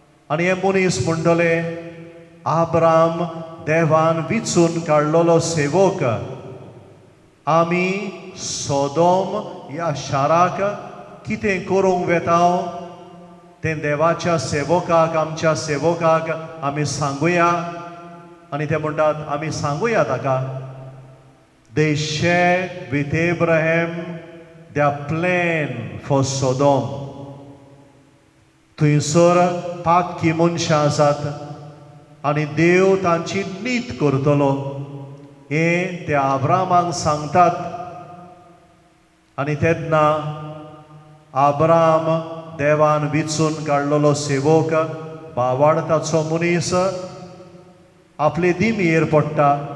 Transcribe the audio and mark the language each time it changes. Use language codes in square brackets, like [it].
[kok] आनी हे मनीस म्हणटले, आब्राम देवान विचून काडलोलो सेवक. आमी सोदोम ह्या शाराक कितें करूंक वेता तें देवाच्या सेवकाक, आमच्या सेवकाक आमी सांगुया. आनी ते म्हणटात आमी सांगुया ताका. [en] They shared with Abraham their plan for Sodom. [kok] थंयसर पातकी मनशां आसात आनी देव तांची नीत करतलो हें ते आब्रामाक सांगतात. आनी तेन्ना आब्राम देवान विचून काडलोलो सेवक, भावार्थाचो मनीस आपले दिमयेर पडटा.